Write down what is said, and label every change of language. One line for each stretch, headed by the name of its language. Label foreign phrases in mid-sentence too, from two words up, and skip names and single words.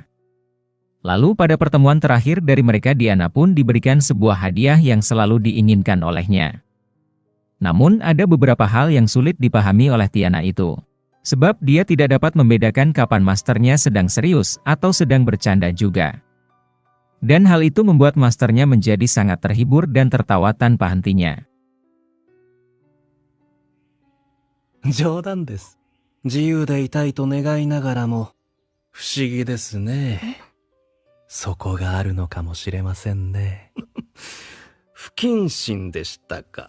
Indonesian: Lalu pada pertemuan terakhir dari mereka Tiana pun diberikan sebuah hadiah yang selalu diinginkan olehnya. Namun ada beberapa hal yang sulit dipahami oleh Tiana itu. Sebab dia tidak dapat membedakan kapan masternya sedang serius atau sedang bercanda juga. Dan hal itu membuat masternya menjadi sangat terhibur dan tertawa tanpa hentinya.
Japanese: 冗談です。自由でいたいと願いながらも、不思議ですね。そこがあるのかもしれませんね。不謹慎でしたか。